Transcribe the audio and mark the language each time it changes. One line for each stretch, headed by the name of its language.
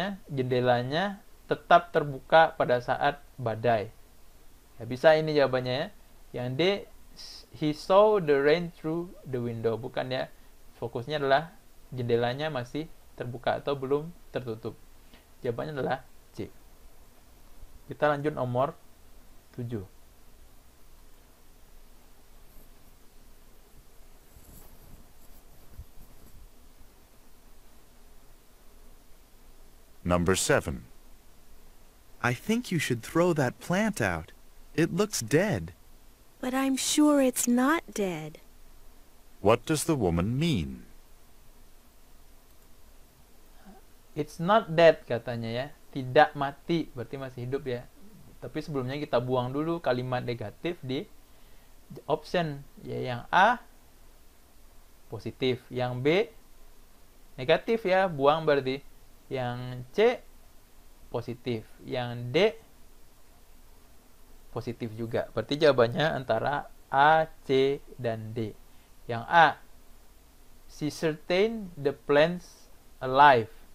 Indonesian: Jendelanya tetap terbuka pada saat badai. Ya, bisa ini jawabannya ya. Yang D,
English: he saw the rain through the window.
Indonesian: Bukan ya. Fokusnya adalah jendelanya masih terbuka atau belum tertutup. Jawabannya adalah C. Kita lanjut nomor 7.
English: Number 7. I think you should throw that plant out. It looks dead. But I'm sure it's not dead. What does the woman mean? It's not dead
Indonesian: katanya ya. Tidak mati, berarti masih hidup ya. Tapi sebelumnya kita buang dulu kalimat negatif di option. Ya, yang A positif, yang B negatif ya, buang berarti. Yang C positif, yang D positif juga. Berarti jawabannya antara A, C, dan D. Yang A,
English: she certain the plants alive.